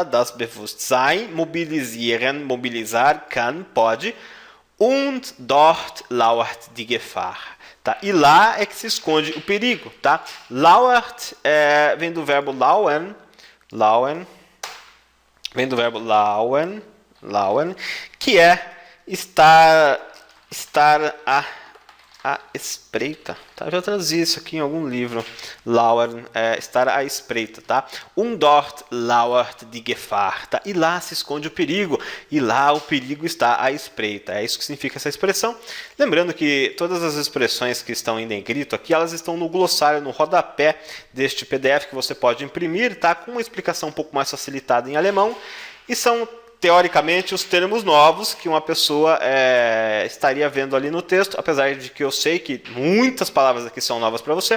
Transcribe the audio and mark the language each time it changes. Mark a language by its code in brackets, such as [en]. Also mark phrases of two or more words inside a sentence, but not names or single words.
[de] Das Bewusstsein, mobilizar, kann, pode, und dort lauert die Gefahr. [pt] Tá? E lá é que se esconde o perigo, tá? Lauert vem do verbo lauen, que é estar à espreita, tá? Eu já traduzi isso aqui em algum livro. Lauern, estar à espreita, tá? [de] Dort lauert die Gefahr, [pt] tá? E lá se esconde o perigo, e lá o perigo está à espreita. É isso que significa essa expressão. Lembrando que todas as expressões que estão em negrito aqui, elas estão no glossário, no rodapé deste PDF que você pode imprimir, tá? Com uma explicação um pouco mais facilitada em alemão, e são teoricamente os termos novos que uma pessoa estaria vendo ali no texto, apesar de que eu sei que muitas palavras aqui são novas para você.